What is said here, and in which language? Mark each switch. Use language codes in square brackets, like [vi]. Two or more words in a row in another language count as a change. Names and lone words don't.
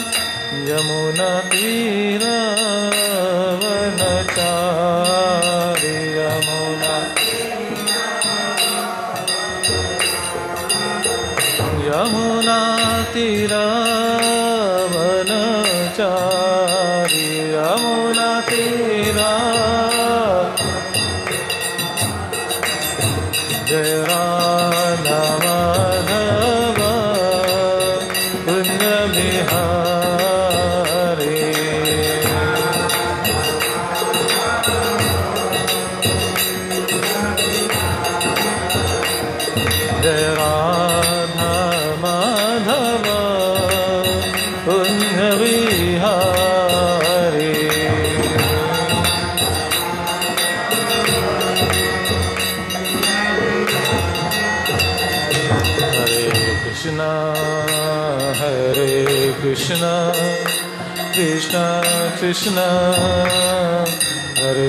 [sa] यमुनातीरवनचारि यमुनातीरवनचारि यमुनातीरा [hi] जय राधा माधव कुंज बिहारी। जय राधा माधव कुंज बिहारी। Hare Krishna, Krishna Krishna, Hare